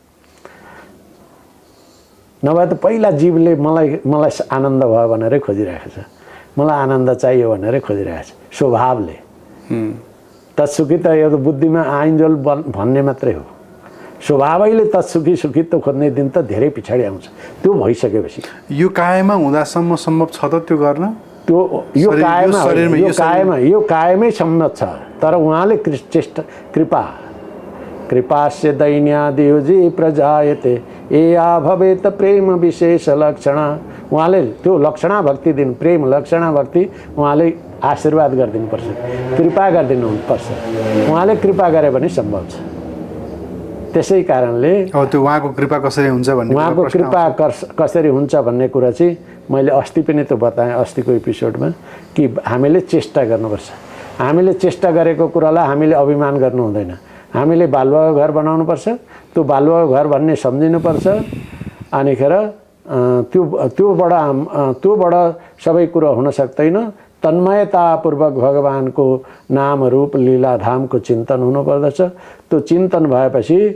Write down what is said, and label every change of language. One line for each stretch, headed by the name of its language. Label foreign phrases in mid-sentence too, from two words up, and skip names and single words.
Nepali: नभए त पहिला जीवले मलाई आनन्द भयो भनेरै खोजिरहेको छ मलाई आनन्द चाहियो भनेरै खोजिरहेको छ स्वभावले तत्सुखी त यो बुद्धिमा आइन्जोल भन्ने मात्रै हो स्वभावैले तत्सुखी सुखित्व खोज्ने दिन त धेरै पछाडि आउँछ त्यो भइसकेपछि यो कायमा हुँदासम्म सम्भव छ त त्यो गर्न त्यो यो कायमै सम्भव छ तर उहाँले
Sanskrit: कृपास्य दैन्यादियुजी प्रजायते एया भवेत प्रेम विशेष लक्षण
Nepali: उहाँले त्यो लक्षणा भक्ति दिनु प्रेम लक्षणा भक्ति उहाँले आशीर्वाद गरिदिनुपर्छ कृपा गरिदिनुपर्छ उहाँले कृपा गरे भने सम्भव छ त्यसै कारणले त्यो उहाँको कृपा कसरी हुन्छ भन्ने उहाँको कृपा कसरी हुन्छ भन्ने कुरा चाहिँ मैले अस्ति पनि त बताएँ अस्तिको एपिसोडमा कि हामीले चेष्टा गर्नुपर्छ हामीले चेष्टा गरेको कुरालाई हामीले अभिमान गर्नु हुँदैन हामीले बालुवाको घर बनाउनुपर्छ त्यो बालुवाको घर भन्ने सम्झिनुपर्छ अनिखेर त्योबाट सबै कुरो हुन सक्दैन तन्मयतापूर्वक भगवानको नाम रूप लीला धामको चिन्तन हुनुपर्दछ त्यो चिन्तन भएपछि